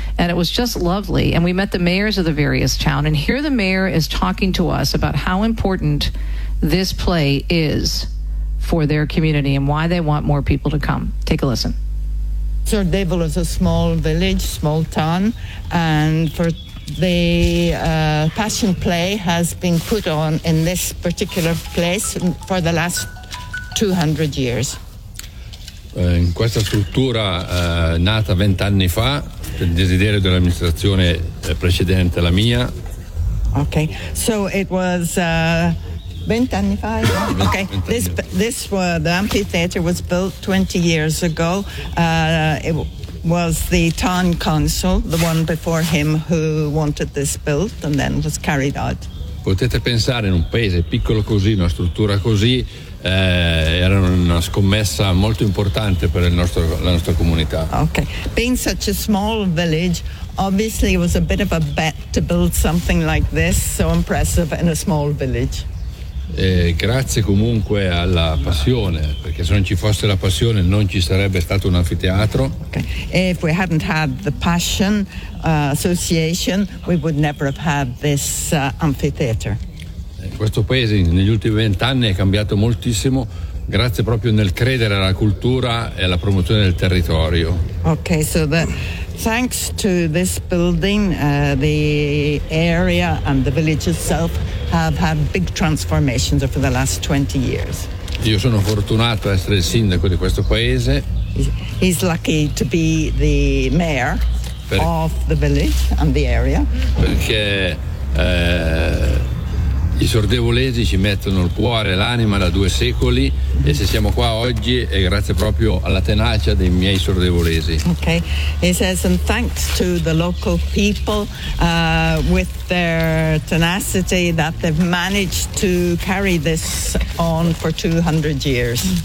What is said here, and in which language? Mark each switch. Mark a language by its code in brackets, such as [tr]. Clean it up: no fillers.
[en] And it was just lovely. And we met the mayors of the various town. And here the mayor is talking to us about how important this play is for their community and why they want more people to come. Take a listen. Cerdevolo is a small village, small town. And for the passion play has been put on in this particular place for the last 200 years. [it] In questa struttura nata 20 anni fa per desiderio dell'amministrazione precedente alla mia. [en] Okay, so it was [it] 20 anni fa. [en] Okay, this was the amphitheater was built 20 years ago. It was the town council, the one before him, who wanted this built and then was carried out. [it] Potete pensare in un paese piccolo così, una struttura così. Era una scommessa molto importante per la nostra comunità. [en] Okay, being such a small village, obviously it was a bit of a bet to build something like this, so impressive in a small village. [it] Grazie comunque alla passione, perché se non ci fosse la passione non ci sarebbe stato un anfiteatro. [en] Okay, if we hadn't had the passion association, we would never have had this amphitheater. [it] Questo paese negli ultimi 20 anni è cambiato moltissimo grazie proprio nel credere alla cultura e alla promozione del territorio. [en] Okay, so thanks to this building, the area and the village itself have had big transformations over the last 20 years. [it] Io sono fortunato a essere il sindaco di questo paese. [en] He's lucky to be the mayor of the village and the area. [it] Perché i sordevolesi ci mettono il cuore e l'anima da due secoli e se siamo qua oggi è grazie proprio alla tenacia dei miei sordevolesi. [en] Okay, he says, and thanks to the local people with their tenacity that they've managed to carry this on for 200 years.